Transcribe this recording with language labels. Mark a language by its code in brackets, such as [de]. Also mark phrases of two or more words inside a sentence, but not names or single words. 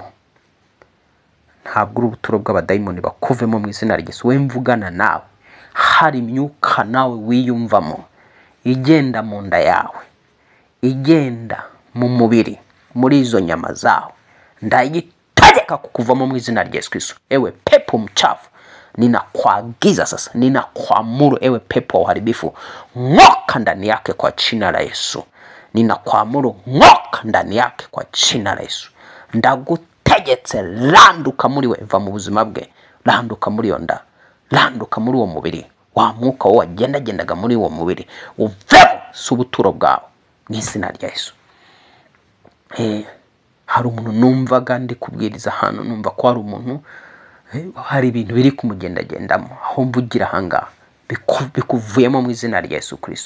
[rw] Ntabwo urubuturo bw'abadayimoni bakuvemo mu izina rya Yesu. We mvugana nawe, hari imyuka nawe wiyumvamo igenda mu nda yawe, igenda mu mubiri, muri izo nyama zawe, ndayitegeka kukuvamo mu izina rya Yesu Kristo. [sw] Ewe pepo mchafu, ninakuagiza sasa, ninakuamuru ewe pepo uharibifu, ng'oka ndani yake kwa jina la Yesu. Ninakuamuru ng'oka ndani yake kwa jina la Yesu. [rw] Ndagutegetse, randuka muri we, va mu buzima bwe, randuka muri yo nda, randuka muri uwo mubiri. Wa mwuka wowe wagendagendaga muri uwo mubiri uvemo, si ubuturo bwawe mu izina rya Yesu. Hari umuntu numvaga ndi kubwiriza hano, numva ko hari umuntu hari ibintu biri kumugendagendamo, aho mvugira ahangaha bikuvuyemo mu izina rya Yesu Kristo.